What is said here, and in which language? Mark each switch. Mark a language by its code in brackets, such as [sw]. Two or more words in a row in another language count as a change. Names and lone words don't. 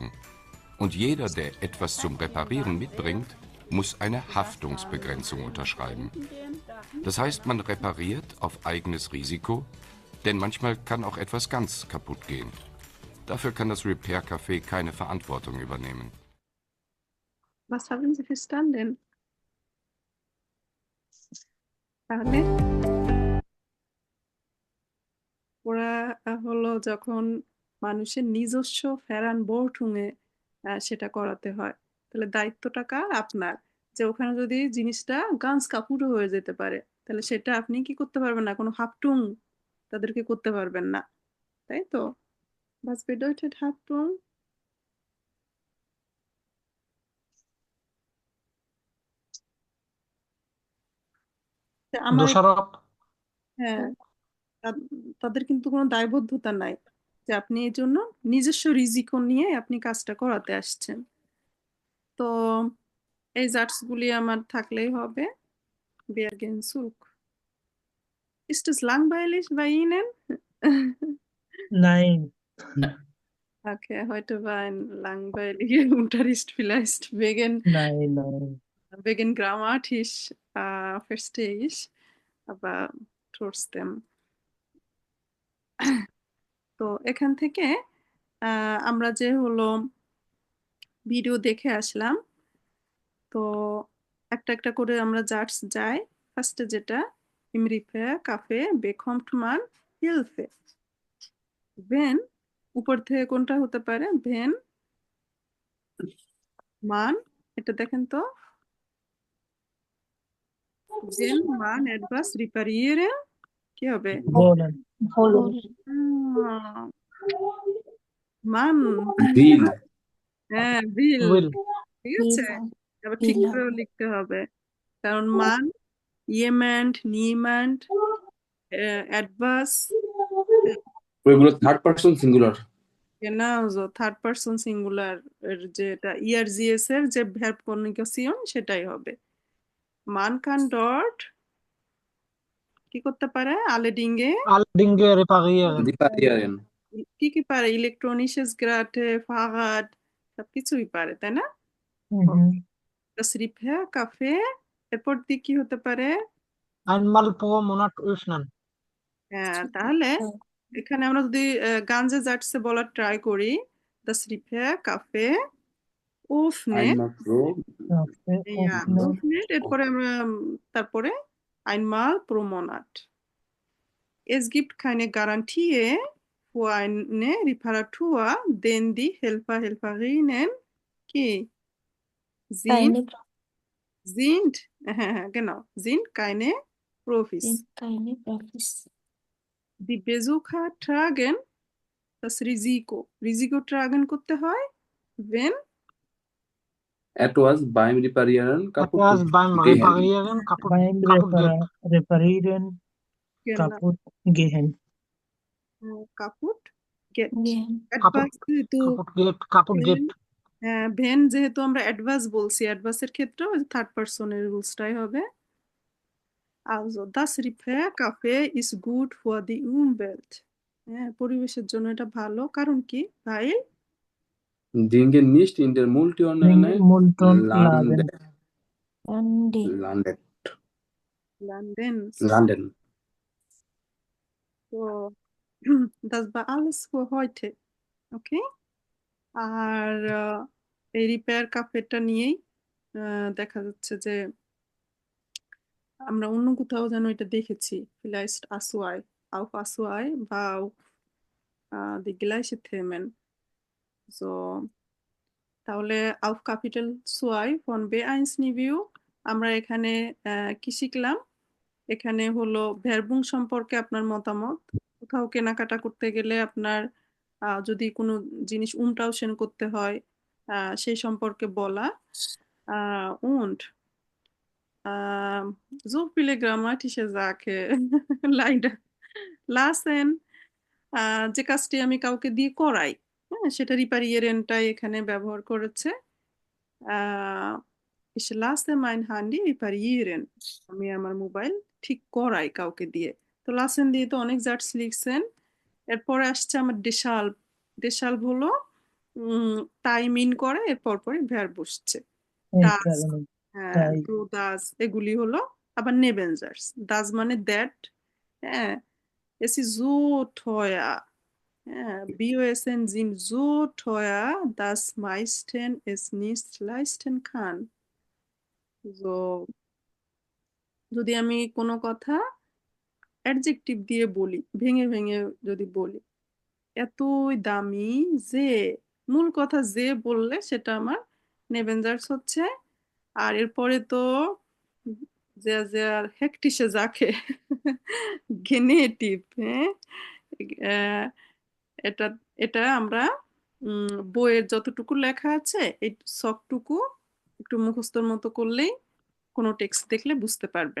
[de] Und jeder, der etwas zum Reparieren mitbringt, muss eine Haftungsbegrenzung unterschreiben. Das heißt, man repariert auf eigenes Risiko, denn manchmal kann auch etwas ganz kaputt gehen. Dafür kann das Repair-Café keine Verantwortung übernehmen. Was haben Sie verstanden? [bn] তাহলে ওরা হলো যখন মানুষের নিজস্ব ফেরান বরঠুঙে সেটা করাতে হয়, তাহলে দায়িত্বটা কার? আপনার। যে ওখানে যদি জিনিসটা [de] ganz kaputt [bn] হয়ে যেতে পারে, তাহলে সেটা আপনি কি করতে পারবেন না, কোনো হাফটুং তাদেরকে করতে পারবেন না, তাই তো? [de] Was bedeutet Haftung? [bn] আমার দোষারোপ। হ্যাঁ, তাদের কিন্তু কোনো দায়বদ্ধতা নাই যে আপনি এই জন্য নিজস্ব রিজিকো নিয়ে আপনি কাজটা করাতে আসছেন। তো এই জার্সগুলি আমার থাকলেই হবে। [de] Wir gehen zurück. Ist es langweilig bei Ihnen? Nein. Okay, heute war ein langweiliger Unterricht vielleicht Nein, nein. wegen grammatisch verstehe ich, aber trotzdem. [bn] তো এখান থেকে আমরা যে হলো ভিডিও দেখে আসলাম, তো একটা একটা করে আমরা জার্স যাই। [de] ফার্স্টে যেটা im Repair-Café bekommt man Hilfe. [bn] Wenn উপর থেকে কোনটা হতে পারে? [de] Wenn man, [bn] এটা দেখেন তো, [de] wenn man etwas reparieren, [bn] কি হবে? [de] Wollen. মান বিল [bn] হ্যাঁ বিল, [de] will [bn] ঠিক আছে, আবার ঠিক করে লিখতে হবে, কারণ মান [de] jemand, niemand, etwas, [bn] ওইগুলো [en] third person singular. [de] genau so [en] third person singular [bn] এর যেটা ERGS এর যে verb কনিউগেশন সেটাই হবে। [de] man kann dort [bn] কি করতে পারে? [de] alle Dinge, alle Dinge reparieren. রিপারিয়ারেন [bn] কি কি পারে? ইলেকট্রনিক্স গ্রাটে, ফাহাদ, সবকিছুই পারে, তাই না? Mhm. [de] Das Repair-Café [bn] এরপর দিয়ে কি হতে পারে? [de] Einmal pro Monat öffnen. [bn] হ্যাঁ, তাহলে এখানে আমরা যদি [de] ganze Sätze [bn] বলার ট্রাই করি, [de] das Repair-Café öffnet, আইনমাল প্রো öffnet, [bn] এরপরে আমরা তারপরে [de] einmal pro Monat. Es gibt keine Garantie für eine Reparatur, denn die Helferinnen কি sind genau, sind keine Profis. Die Besucher tragen das Risiko. Risiko tragen [bn] করতে হয় [de] wenn etwas beim Reparieren kaputt Etwas beim gehen. Reparieren kaputt geht. Reparieren genau, kaputt gehen. kaputt geht. কাপুট [bn] Adverse যেহেতু [de] kaputt geht. [bn] ভেন যেহেতু আমরা অ্যাডভার্স বলছি, অ্যাডভার্সের ক্ষেত্রেও [en] third person's [bn] রুলসটাই হবে। [de] Also das Repair-Café ist gut für die Umwelt. [bn] হ্যাঁ, পরিবেশের জন্য এটা ভালো, কারণ কি? [de] weil Dinge nicht in der Mülltonne Mülltonne landen. Landen. So, das war alles für heute. [bn] Okay? আর এই রিপেয়ার কাফেটা নিয়েই দেখা যাচ্ছে যে আমরা অন্য কোথাও যেন এটা দেখেছি, [de] vielleicht Aswai, auf Aswai war auch die gleiche Themen. [bn] So, তাহলে [de] auf Kapitel 2 von B1 Niveau [bn] আমরা এখানে কি শিখলাম? এখানে হলো ভেরবুং সম্পর্কে আপনার মতামত। কোথাও কেনাকাটা করতে গেলে আপনার যদি কোনো জিনিস umtauschen করতে হয় সেই সম্পর্কে বলা। [de] Und so viele grammatische Sachen leider lassen [bn] যে কাজটি আমি কাউকে দিয়ে করাই, হ্যাঁ, সেটা রিপারিয়েরেনটাই এখানে ব্যবহার করেছে। [de] Ich lasse mein Handy reparieren. [bn] আমি আমার মোবাইল ঠিক করাই কাউকে দিয়ে। তো লাসেন দিয়ে তো অনেক জার্টস লিখছেন। এরপরে আসছে আমার ডেশাল্ব। ডেশাল্ব হলো তাই মিন করে এরপর পরে ভ্যার বসছে। [de] ডাজ, [bn] কারণে হ্যাঁ, তাই ডু ডাজ এগুলি হলো আবার নেবেনজার্স। ডাজ মানে দ্যাট, হ্যাঁ, [de] es ist so teuer. Ja, Bioessen sind so teuer, dass meisten es nicht leisten kann. So, [bn] যদি আমি কোনো কথা অ্যাডজেক্টিভ দিয়ে বলি, ভেঙে ভেঙে যদি বলি, এতই দামি যে, মূল কথা যে বললে সেটা আমার নেবেনজার্স হচ্ছে। আর এরপরে তো যে যে আর হেকটিসে যাকে গেনেটিভ, হ্যাঁ, আহ, এটা এটা আমরা বইয়ের যতটুকু লেখা আছে এই সবটুকু একটু মুখস্থর মতো করলেই কোনো টেক্সট দেখলে বুঝতে পারবেন।